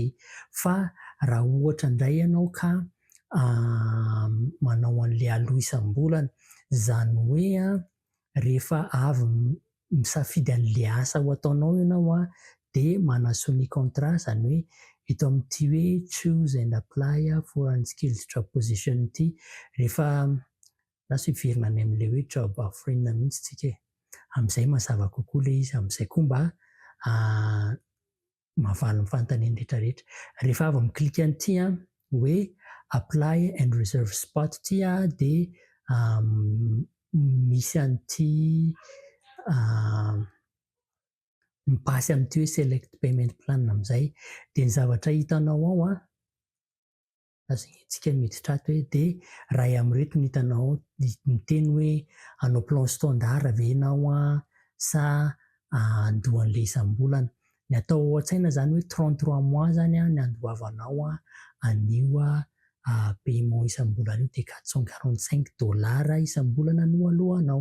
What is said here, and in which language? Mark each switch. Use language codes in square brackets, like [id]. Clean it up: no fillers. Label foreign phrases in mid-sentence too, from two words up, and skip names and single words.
[mg] Fa raha ohatra indray ianao ka manao an'le aloha isam-bolana, zany hoe rehefa avy misafidy an'le asa ho ataonao ianao de manasony contrat, zany hoe eto amin'ty hoe [en] choose and apply for unskilled job position [mg] ty, rehefa andraso hiverina any amin'le hoe [en] job offering [mg] mihitsy tsika am'izay mazava kokoa le izy, am'izay koa mba mahavaly ny fanontaniany rehetrarehetra. Rehefa avy miklika an'ty hoe [en] apply and reserve spot [mg] ty de misy an'ty mipasy amin'ty hoe [en] select payment plan [mg] am'izay, de ny zavatra hitanao ao azontsika miditra ato hoe de raha am'reto no hitanao miteny hoe hanao [fr] plan standard [mg] ve ianao sa andoa an'le isam-bolana. Ny atao ao an-tsaina zany hoe 33 mois zany ny andoavanao anio paiement isam-bolana io de $445 isam-bolana no alohanao.